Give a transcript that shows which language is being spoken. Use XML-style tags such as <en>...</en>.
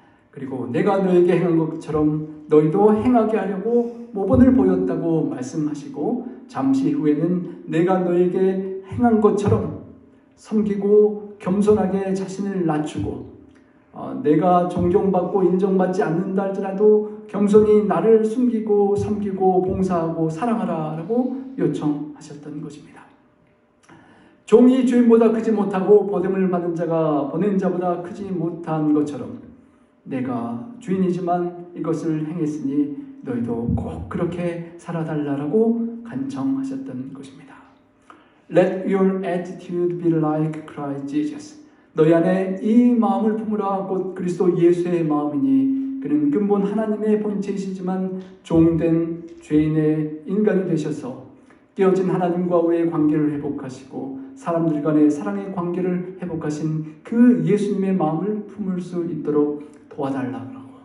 <ko>그리고 내가 너에게 행한 것처럼 너희도 행하게 하려고 모본을 보였다고 말씀하시고 잠시 후에는 내가 너에게 행한 것처럼 섬기고 겸손하게 자신을 낮추고 내가 존경받고 인정받지 않는다 할지라도 겸손히 나를 숨기고 섬기고 봉사하고 사랑하라라고 요청하셨던 것입니다. 종이 주인보다 크지 못하고 보냄을 받은 자가 보낸 자보다 크지 못한 것처럼 내가 주인이지만 이것을 행했으니 너희도 꼭 그렇게 살아달라고 간청하셨던 것입니다.</ko> <en>Let your attitude be like Christ Jesus.</en> <ko>너희 안에 이 마음을 품으라. 곧 그리스도 예수의 마음이니 그는 근본 하나님의 본체이시지만 종된 죄인의 인간이 되셔서 깨어진 하나님과 우리의 관계를 회복하시고 사람들 간의 사랑의 관계를 회복하신 그 예수님의 마음을 품을 수 있도록 도와달라고</ko>